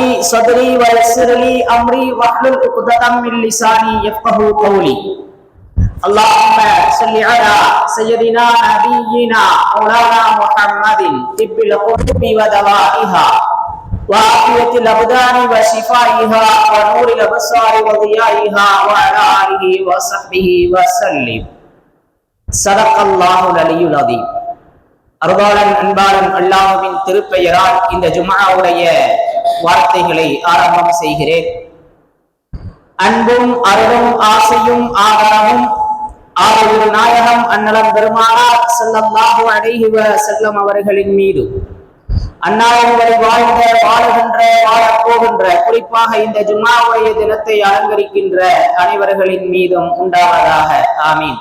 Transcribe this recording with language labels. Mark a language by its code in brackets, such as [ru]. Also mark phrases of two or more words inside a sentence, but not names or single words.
[ar] صدري ويسر لي أمري واحلل عقدة من لساني يفقهوا قولي اللهم صل على سيدنا نبينا مولانا محمد طب القلوب ودوائها وعافية الأبدان وشفائها ونور الأبصار وضيائها وعلى آله وصحبه وسلم صدق الله العلي العظيم. [ta] அருளாளன் அன்பாளன் அல்லாஹ்வின் திருப்பெயரால் இந்த ஜும்ஆவுடைய வார்த்தைகளை ஆரம்பம் செய்கிறேன். அன்பும் அருளும் ஆசையும் ஆதரவும் ஆரோக்கிய நாயகம் அன்னலம் பெருமானார் [ar] صلى الله عليه وسلم [ta] அவர்களின் மீது அன்னாரவரை வாழ்ந்த வாழுகின்ற வாழப்போகின்ற குறிப்பாக இந்த ஜும்ஆவுடைய தினத்தை அலங்கரிக்கின்ற அனைவர்களின் மீதும் உண்டாவதாக ஆமீன்.